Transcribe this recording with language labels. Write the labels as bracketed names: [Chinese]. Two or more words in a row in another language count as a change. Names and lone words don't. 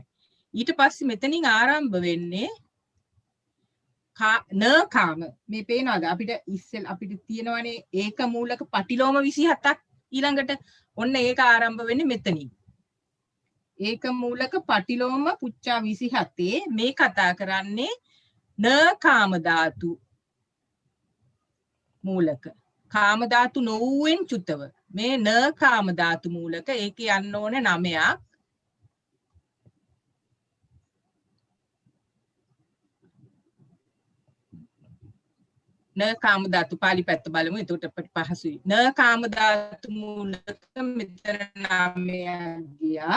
[Sinhala] ඊට පස්සේ මෙතනින් ආරම්භ වෙන්නේ [Pali] න කාම. [Sinhala] මේ පේනවාද අපිට ඉස්සෙල් අපිට තියෙනවනේ [Pali] ඒක මූලක පටිලෝම [Sinhala] 27ක් ඊළඟට ඔන්න ඒක ආරම්භ වෙන්නේ මෙතනින්. [Pali] ඒක මූලක පටිලෝම පුච්චා [Sinhala] 27 මේ කතා කරන්නේ [Pali] න කාම ධාතු මූලක. කාම ධාතු [Sinhala] නොවුවෙන් චුතව. මේ [Pali] න කාම ධාතු මූලක [Sinhala] ඒක යන්න ඕනේ 9ක්. [Pali] න කාම ධාතු [Sinhala] පාලි පැත්ත බලමු. එතකොට අපිට පහසුයි. [Pali] න කාම ධාතු මූලක [Sinhala] මෙතන 9ක් ගියා.